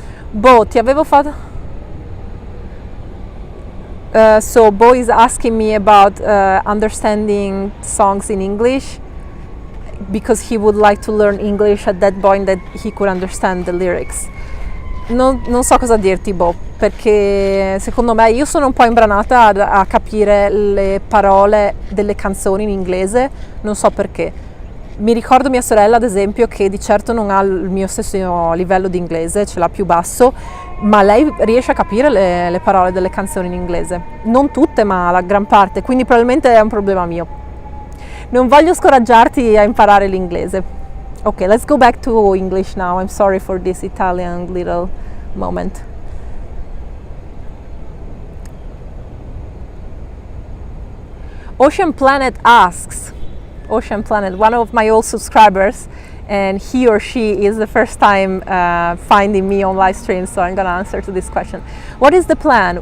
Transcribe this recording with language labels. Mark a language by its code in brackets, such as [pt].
[it] Bo, ti avevo fatto... [en] So Bo is asking me about understanding songs in English because he would like to learn English at that point that he could understand the lyrics. [it] Non so cosa dirti, Bo, perché secondo me io sono un po' imbranata a capire le parole delle canzoni in inglese, non so perché. Mi ricordo mia sorella, ad esempio, che di certo non ha il mio stesso livello di inglese, ce l'ha più basso, ma lei riesce a capire le parole delle canzoni in inglese. Non tutte, ma la gran parte, quindi probabilmente è un problema mio. Non voglio scoraggiarti a imparare l'inglese. [en] Okay, let's go back to English now. I'm sorry for this Italian little moment. Ocean Planet asks, Ocean Planet, one of my old subscribers, and he or she is the first time finding me on live stream, so I'm gonna answer to this question. What is the plan?